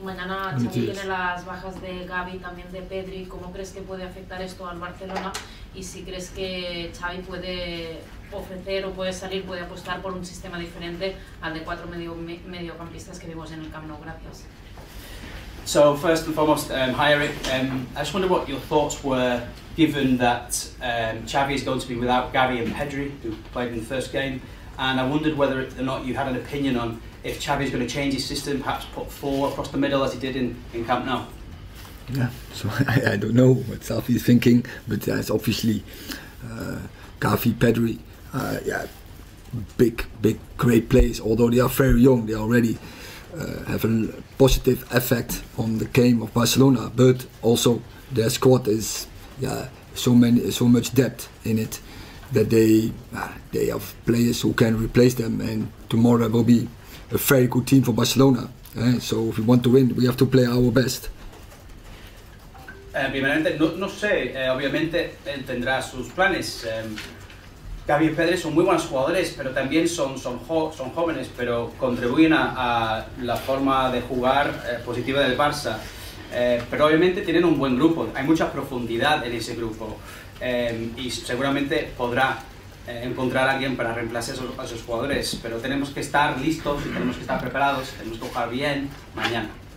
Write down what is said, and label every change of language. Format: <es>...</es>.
<es>Mañana Xavi tiene las bajas de Gavi, también de Pedri. ¿Cómo crees que puede afectar esto al Barcelona? Y si crees que Xavi puede ofrecer o puede apostar por un sistema diferente al de 4 mediocampistas que vimos en el Camp Nou. Gracias.</es> <en>So first and foremost, hi Eric, I just wonder what your thoughts were given that Xavi is going to be without Gavi and Pedri, who played in the first game, and I wondered whether or not you had an opinion on if Xavi is going to change his system, perhaps put 4 across the middle as he did in Camp Nou. Yeah, so I don't know what Xavi is thinking, but it's obviously Gavi, Pedri, big, great players, although they are very young, they already have a positive effect on the game of Barcelona, but also their squad is so much depth in it that they have players who can replace them, and tomorrow will be a very good team for Barcelona. So if we want to win, we have to play our best.</en> <es>Primeramente, no sé, obviamente él tendrá sus planes. Gavi y Pedri son muy buenos jugadores, pero también son jóvenes, pero contribuyen a la forma de jugar positiva del Barça. Pero obviamente tienen un buen grupo, hay mucha profundidad en ese grupo y seguramente podrá encontrar a alguien para reemplazar a esos jugadores, pero tenemos que estar listos y tenemos que estar preparados, tenemos que jugar bien mañana.</es>